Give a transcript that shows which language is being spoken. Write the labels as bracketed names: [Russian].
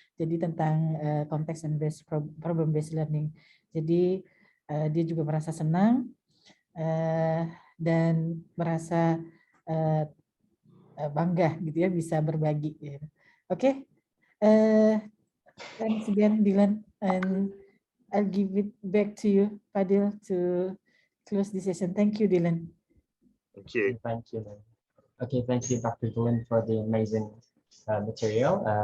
[Indonesian] Jadi tentang [English] context and problem based learning. [Indonesian] Jadi dia juga merasa senang dan merasa bangga gitu ya, bisa berbagi. Gitu. [English] Oke, thanks again Dylan, and I'll give it back to you, Fadil, to close this session. Thank you, Dylan. Thank you. Thank you. Okay, thank you, Dr. Dylan, for the amazing material.